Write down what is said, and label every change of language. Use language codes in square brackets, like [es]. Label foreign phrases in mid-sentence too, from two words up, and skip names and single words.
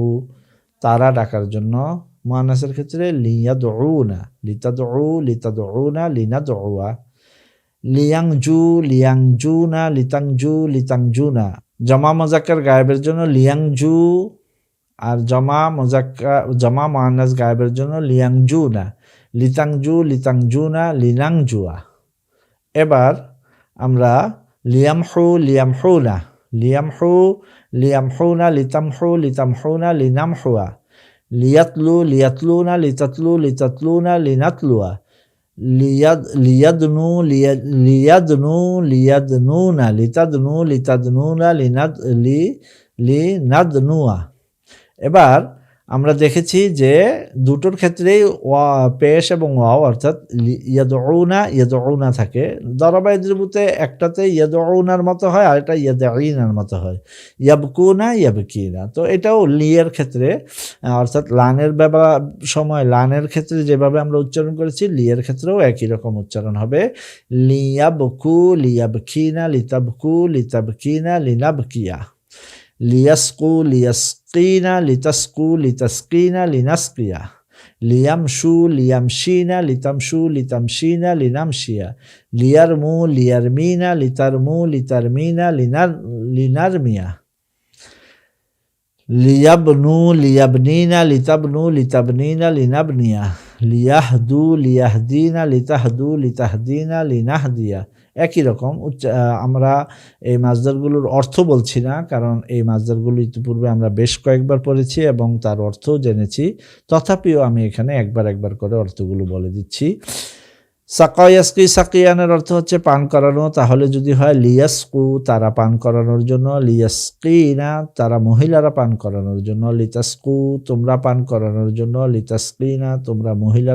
[bn] তারা ডাকার জন্য মুআন্নাসের ক্ষেত্রে [ar] ليدعون لتدعو لتدعون لندعو لينجو لينجون لتنجو لتنجون. جمع مذكر [bn] গায়েবের জন্য লিয়াংজু, আর [ar] جمع مؤنث [bn] গায়েবের জন্য [ar] لينجون لتنجو لتنجون لننجو. [bn] এবার আমরা [ar] ليمحو ليمحون ليمحو ليمحون لتمحو لتمحون لنمحو ليتلو ليتلون لتتلو لتتلون لنتلو ليدنو ليدنو ليدنون لتدنو لتدنون لندنو. [bn] এবার আমরা দেখেছি যে দুটোর ক্ষেত্রেই পেশ এবং ওয়াও অর্থাৎ [ar] يدعون يدعون [bn] থাকে। দরাবা ইদরিবুতে একটাতে ইয়াদউনার মতো হয় আর এটা ইয়াদঈনার মতো হয়, [ar] يبكون يبكين. [bn] তো এটাও লিয়ের ক্ষেত্রে অর্থাৎ লানের সময় লানের ক্ষেত্রে যেভাবে আমরা উচ্চারণ করেছি লিয়ের ক্ষেত্রেও একই রকম উচ্চারণ হবে। [ar] ليبكوا ليبكين لتبكوا لتبكين لنبكي ليسقوا ليسقين لتسقوا لتسقين لنسقي ليمشوا ليمشين لتمشوا لتمشين لنمشي ليرموا ليرمين لترموا لترمين لنرمي, ليبنوا ليبنين لتبنوا لتبنين لنبني ليهدوا ليهدين لتهدوا لتهدين لنهدي. [bn] একই রকম আমরা এই মাজদারগুলোর অর্থ বলছি না, কারণ এই মাজদারগুলো ইতিপূর্বে আমরা বেশ কয়েকবার পড়েছি এবং তার অর্থও জেনেছি। তথাপিও আমি এখানে একবার করে অর্থগুলো বলে দিচ্ছি। [ar] سقى يسقي, [bn] সাকিয়ানের অর্থ হচ্ছে পান করানো, তাহলে যদি হয় লিয়াসকু তারা পান করানোর জন্য, লিয়াসকিনা তারা মহিলারা পান করানোর জন্য, লিতাসকু তোমরা পান করানোর জন্য, লিতাসকিনা তোমরা মহিলারা